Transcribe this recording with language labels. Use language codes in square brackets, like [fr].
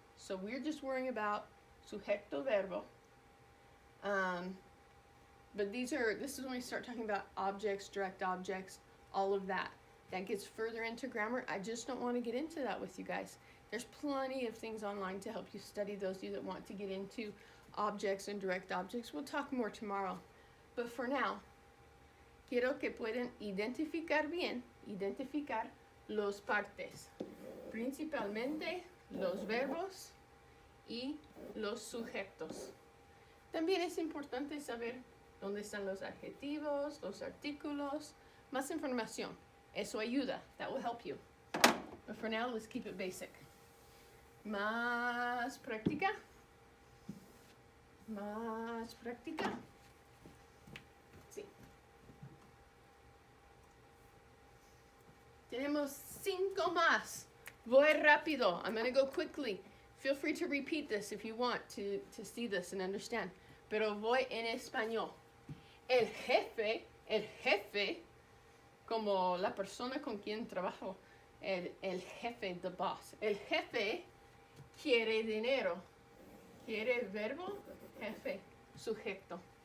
[en] So we're just worrying about sujeto verbo. But this is when we start talking about objects, direct objects, all of that. That gets further into grammar. I just don't want to get into that with you guys. There's plenty of things online to help you study, those of you that want to get into objects and direct objects. We'll talk more tomorrow. But for now, [es] quiero que puedan identificar bien, identificar los partes, principalmente los verbos y los sujetos. También es importante saber dónde están los adjetivos, los artículos, más información. Eso ayuda. [en] That will help you. But for now, let's keep it basic. [es] Más práctica. Más práctica. Sí. Tenemos 5 más. Voy rápido. [en] I'm going to go quickly. Feel free to repeat this if you want to see this and understand. [es] Pero voy en español. El jefe, como la persona con quien trabajo, el jefe, [en] the boss. [es] El jefe quiere dinero. Quiere verbo, jefe, sujeto.